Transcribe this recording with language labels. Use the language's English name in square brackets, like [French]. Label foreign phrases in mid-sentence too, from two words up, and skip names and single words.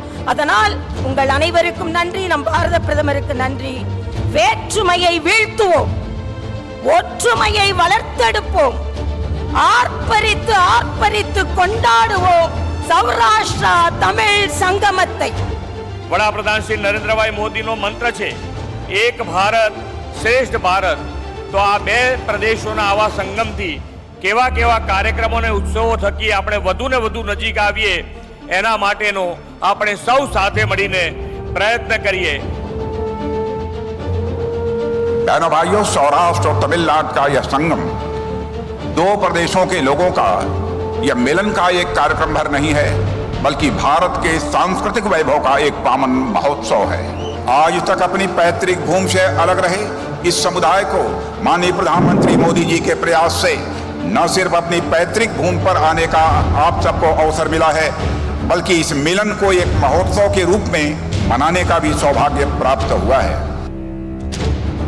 [Tamil] அதனால் உங்கள் அனைவருக்கும் நன்றி, நம் பாரத பிரதமருக்கு நன்றி. வேற்றுமையை வீழ்த்துவோம், ஒற்றுமையை வளர்த்தெடுப்போம், ஆர்ப்பரித்து ஆர்ப்பரித்து கொண்டாடுவோம் સૌરાષ્ટ્ર તમિલ સંગમத்தை. [Gujarati] વડાપ્રધાન શ્રી નરેન્દ્રભાઈ મોદીનો મંત્ર છે એક ભારત શ્રેષ્ઠ ભારત. તો આ બે પ્રદેશોના આવા સંગમથી કેવા કેવા કાર્યક્રમો અને ઉત્સવો થકી આપણે વધુ ને વધુ નજીક આવીએ એના માટેનો આપણે સૌ સાથે મળીને પ્રયત્ન કરીએ। [Hindi] बहनों भाइयों, सौराष्ट्र और तमिलनाडु का यह संगम दो प्रदेशों के लोगों का यह मिलन का एक कार्यक्रम भर नहीं है, बल्कि भारत के सांस्कृतिक वैभव का एक पावन महोत्सव है। आज तक अपनी पैतृक भूमि से अलग रहे इस समुदाय को माननीय प्रधानमंत्री मोदी जी के प्रयास से न सिर्फ अपनी पैतृक भूमि पर आने का आप सबको अवसर मिला है, बल्कि इस मिलन को एक महोत्सव के रूप में मनाने का भी सौभाग्य प्राप्त हुआ है।